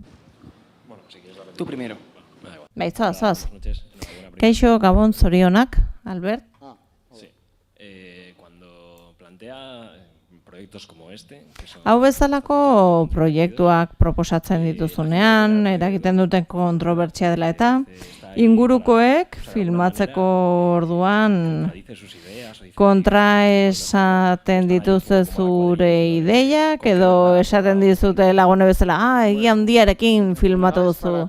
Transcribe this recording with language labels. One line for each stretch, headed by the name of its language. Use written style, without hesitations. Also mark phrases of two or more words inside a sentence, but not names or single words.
Spanish: Tu primero.
Basque: Bai, zoaz. Kaixo, Gabon, zorionak, Albert?
Spanish: Sí. Cuando plantea proyectos como este...
Basque: Hau bezalako proiektuak proposatzen dituzunean, eragiten duten kontrobertsia dela eta, ingurukoek filmatzeko orduan kontra esaten dituzte zure ideiak edo esaten dizute lagune bezala, egia handiarekin filmatu duzu.